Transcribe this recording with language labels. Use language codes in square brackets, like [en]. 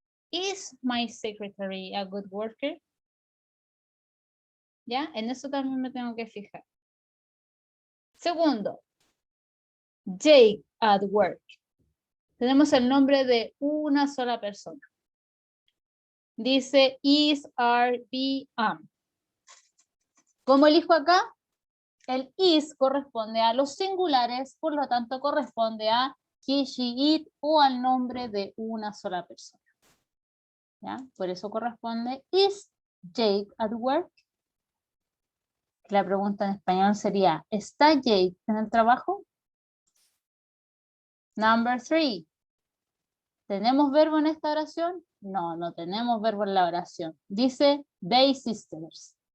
[en] Is my secretary a good worker? [es] ¿Ya? En eso también me tengo que fijar. Segundo, [en] Jake at work. [es] Tenemos el nombre de una sola persona. Dice is, are, be, am. ¿Cómo elijo acá? El is corresponde a los singulares, por lo tanto corresponde a he, she, it o al nombre de una sola persona. ¿Ya? Por eso corresponde [en] is Jake at work. [es] La pregunta en español sería, ¿está Jake en el trabajo? [en] Number 3. [es] ¿Tenemos verbo en esta oración? No, no tenemos verbo en la oración. Dice [en] they sisters.